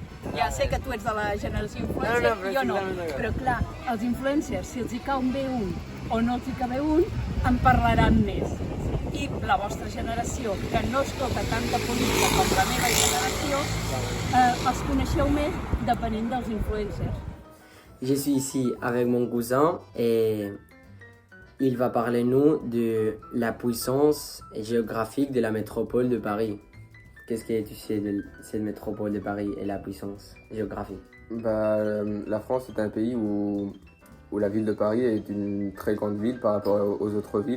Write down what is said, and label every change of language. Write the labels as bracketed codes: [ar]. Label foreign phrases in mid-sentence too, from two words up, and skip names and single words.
[ca] Ja sé que tu ets de la generació influencer, jo no. Però clar, els influencers, si els hi cau bé un o no els hi cau bé un, en parlaran més. I la vostra generació, que no escolta tanta política com la meva generació, els coneixeu més depenent dels influencers. [fr] Je suis ici avec mon cousin et il va parler nous de la puissance géographique de la métropole de Paris. Qu'est-ce que tu sais de cette métropole de Paris et la puissance géographique? La France est un pays où la ville de Paris est une très grande ville par rapport aux autres villes.